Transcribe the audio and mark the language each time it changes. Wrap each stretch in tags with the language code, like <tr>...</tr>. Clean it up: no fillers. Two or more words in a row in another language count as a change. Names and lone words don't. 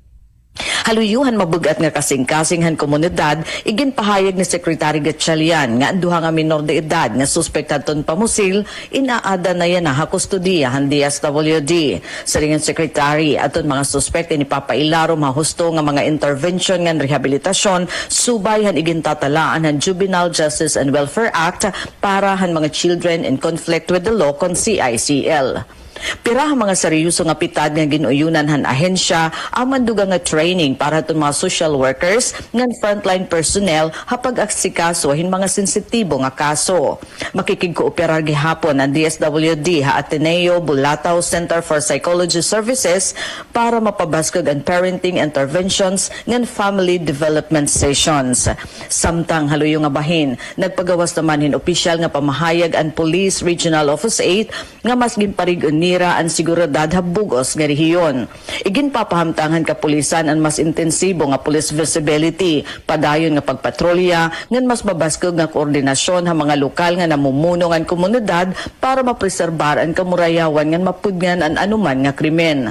<war>Haluyuhan mabugat nga kasing-kasing han komunidad, igin pahayag ni Secretary Gatchalian nga ang duha nga minor de edad nga suspektad ton pamusil, inaada na yan na kustodiya han DSWD. Sa ringan Secretary, aton mga suspect ni papailaro mahusto nga mga intervention nga rehabilitasyon, subay han igin tatalaan han Juvenile Justice and Welfare Act para han mga</war> <en>children in conflict with the law</en> <war>kon CICL. Pira ang mga seryoso nga pitad nga ginuyunan han ahensya ang manduga nga training para itong mga</war> <en>social workers</en> <war>ng</war> <en>frontline personnel</en> <war>hapag aksikaso hin mga sensitibo nga kaso. Makikigkooperar gihapon ang DSWD ha Ateneo Bulatao Center for Psychology Services para mapabaskog ang</war> <en>parenting interventions</en> <war>ng</war> <en>family development sessions.</en> <war>Samtang haluyo nga bahin, nagpagawas naman hin opisyal nga pamahayag ang Police Regional Office 8 nga mas ginparigon nira ang seguridad habugos nga rehiyon. Igin papahamtangan kapulisan ang mas intensibo nga</war> <en>police visibility,</en> <war>padayon nga pagpatrolya, ngan mas mabaskog nga koordinasyon ha mga lokal nga namumuno ng komunidad para mapreserbar ang kamurayawan ngan mapudngan ang anuman nga krimen.</war>